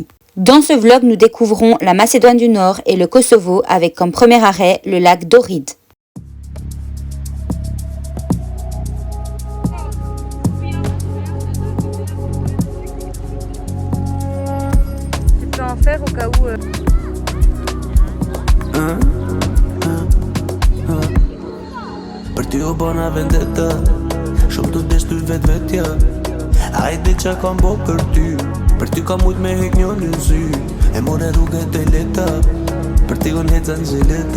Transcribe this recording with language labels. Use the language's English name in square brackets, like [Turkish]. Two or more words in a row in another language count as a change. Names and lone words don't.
[French] Dans ce vlog, nous découvrons la Macédoine du Nord et le Kosovo avec comme premier arrêt le lac d'Ohrid. Tu peux en faire au cas où... [Albanian] Për ty u bona vendeta, shumë të desh ty vetja. Hajde qa kam bo për ty kam mujt me hek një në sy. E more rrugët e leta, për ty unë heca në gjileta.